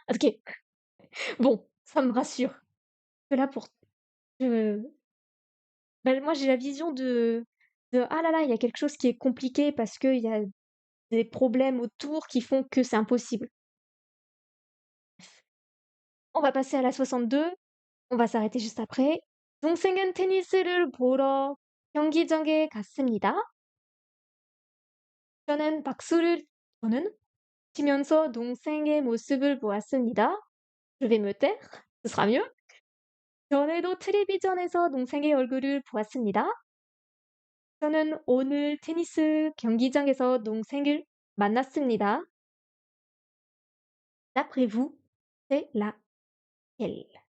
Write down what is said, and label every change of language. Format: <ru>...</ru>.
<fr>OK, bon, ça me rassure. Que là pour je moi j'ai la vision de: «Ah là là, il y a quelque chose qui est compliqué parce qu'il y a des problèmes autour qui font que c'est impossible». On va passer à la 62, on va s'arrêter juste après.</fr> <ko>"동생은 테니스를 보러 경기장에 갔습니다. 저는 박수를 저는 치면서 동생의 모습을 보았습니다."</ko> <fr>Je vais me taire, ce sera mieux.</fr> <ko>"전에도 텔레비전에서 동생의 얼굴을 보았습니다. 저는 오늘 테니스 경기장에서 동생을 만났습니다."</ko> <fr>D'après vous, c'est laquelle?</fr>